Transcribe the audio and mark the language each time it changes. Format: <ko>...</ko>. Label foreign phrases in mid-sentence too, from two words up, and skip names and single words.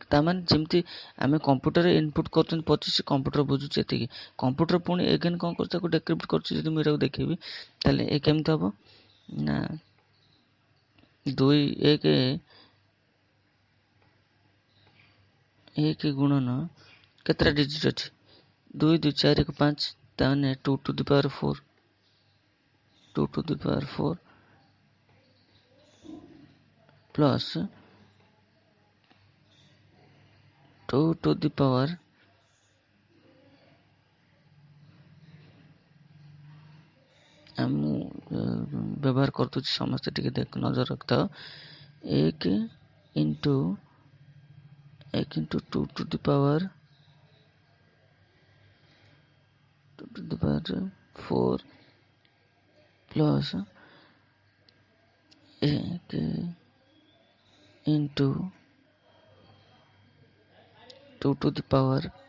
<or>ତାମାନେ ଯେମିତି ଆମେ କମ୍ପ୍ୟୁଟରରେ ଇନପୁଟ୍ କରୁଛନ୍ତି 25, କମ୍ପ୍ୟୁଟର ବୁଝୁଛି ଏତିକି, କମ୍ପ୍ୟୁଟର ପୁଣି ଏଗେନ୍ କ'ଣ କରୁଛି, ତାକୁ ଡିକ୍ରିପ୍ଟ କରୁଛି। ଯଦି ମୁଁ ଏଟାକୁ ଦେଖେଇବି ତାହେଲେ ଏ କେମିତି ହେବ ନା, 2 1 1 ଗୁଣନ କେତେଟା ଡିଜିଟ୍ ଅଛି, 2 2 4 1 5, ତାମାନେ</or> <en>2 to the power 4, 2 to the power 4 plus 2 to the power</en> <or>ମୁଁ ବ୍ୟବହାର କରୁଛି, ସମସ୍ତେ ଟିକେ ନଜର ରଖିଥାଅ, 1 into</or> <en>2 to the power 4 ପ୍ଲସ୍ 1 into 2 to the power</en>